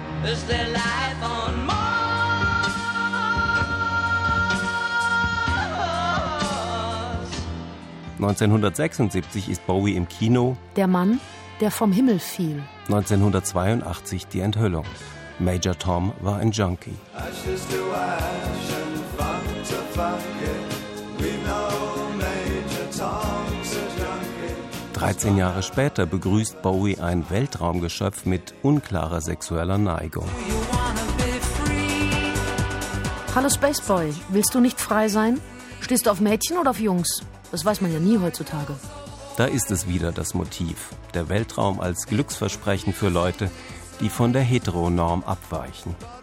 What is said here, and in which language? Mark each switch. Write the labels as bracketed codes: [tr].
[en] Is there life on Mars? [de] ...1976 ist Bowie im Kino... ...der Mann, der vom Himmel fiel... ...1982 die Enthüllung... ...Major Tom war ein Junkie... [en] Ashes to ash and fun to fuck it. We know Major Tom's a junkie. [de] 13 Jahre später begrüßt Bowie ein Weltraumgeschöpf mit unklarer sexueller Neigung... Hallo Spaceboy, willst du nicht frei sein? Stehst du auf Mädchen oder auf Jungs? Das weiß man ja nie heutzutage. Da ist es wieder das Motiv. Der Weltraum als Glücksversprechen für Leute, die von der Heteronorm abweichen.